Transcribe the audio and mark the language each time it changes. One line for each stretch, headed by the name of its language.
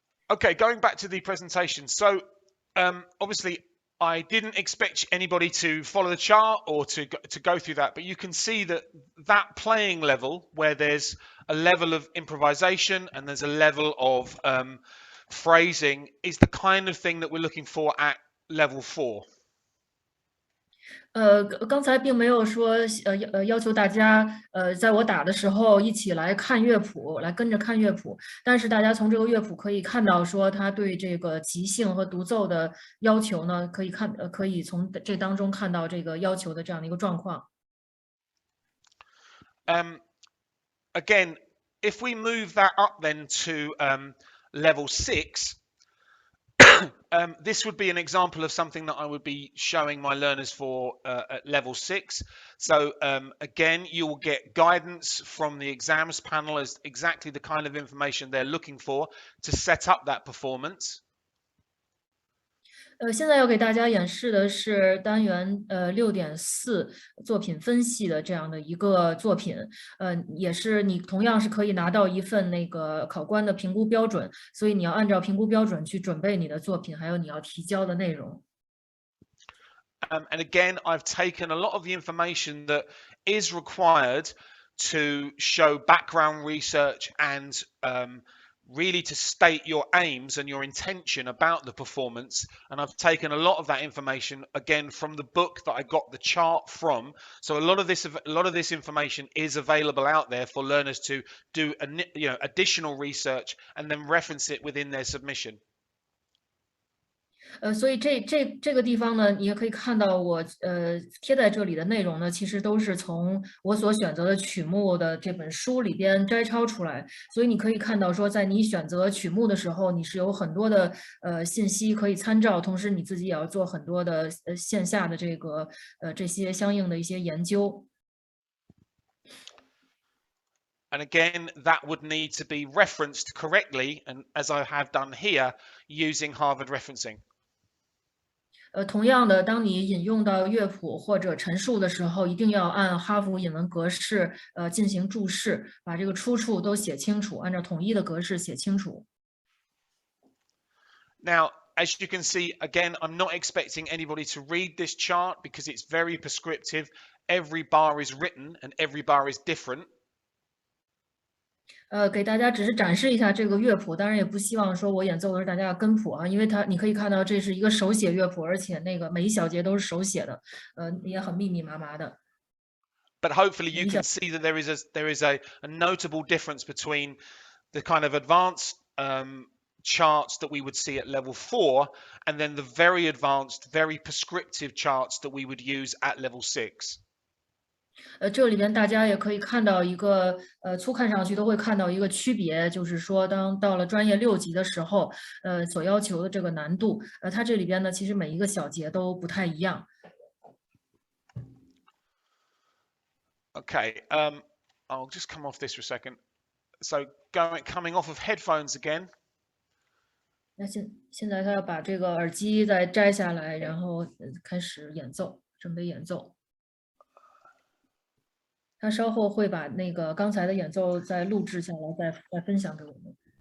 English: Okay, going back to the presentation. So obviously, I didn't expect anybody to follow the chart or to go through that, but you can see that playing level, where there's a level of improvisation and there's a level of phrasing, is the kind of thing that we're looking for at level 4.
Chinese: 刚才并没有说要求大家在我打的时候一起来看乐谱，来跟着看乐谱。但是大家从这个乐谱可以看到，说他对这个即兴和独奏的要求呢，可以从这当中看到这个要求的这样的一个状况。
English: Again, if we move that up then to level 6. This would be an example of something that I would be showing my learners for at level 6. So again, you will get guidance from the exams panel as exactly the kind of information they're looking for to set up that performance.
Chinese: 现在要给大家演示的是单元6.4作品分析的这样的一个作品，也是你同样是可以拿到一份那个考官的评估标准，所以你要按照评估标准去准备你的作品，还有你要提交的内容。
English: And again, I've taken a lot of the information that is required to show background research and really to state your aims and your intention about the performance. And I've taken a lot of that information again from the book that I got the chart from. So a lot of this information is available out there for learners to do additional research and then reference it within their submission.
Chinese: 所以这个地方呢，你也可以看到我贴在这里的内容呢，其实都是从我所选择的曲目的这本书里边摘抄出来。所以你可以看到说，在你选择曲目的时候，你是有很多的信息可以参照，同时你自己也要做很多的线下的这些相应的一些研究。
English: And again, that would need to be referenced correctly, and as I have done here, using Harvard referencing.
Chinese: 同样的，当你引用到乐谱或者陈述的时候，一定要按哈佛引文格式进行注释，把这个出处都写清楚，按照统一的格式写清楚。
English: Now, as you can see, again, I'm not expecting anybody to read this chart because it's very prescriptive. Every bar is written and every bar is different.
Chinese: 给大家只是展示一下这个乐谱，当然也不希望说我演奏的时候大家要跟谱啊，因为你可以看到这是一个手写乐谱，而且那个每一小节都是手写的，也很密密麻麻的。
English: But hopefully you can see that there is a notable difference between the kind of advanced charts that we would see at level 4 and then the very advanced, very prescriptive charts that we would use at level 6.
Chinese: 这里边大家也可以看到一个初看上去都会看到一个区别，就是说当到了专业6级的时候，所要求的这个难度，它这里边呢其实每一个小节都不太一样。
English: Okay, I'll just come off this for a second. So coming off of headphones again.
Chinese: 那现在他要把这个耳机再摘下来，然后开始演奏，准备演奏。他稍后会把那个刚才的演奏再录制下来，再分享给我们。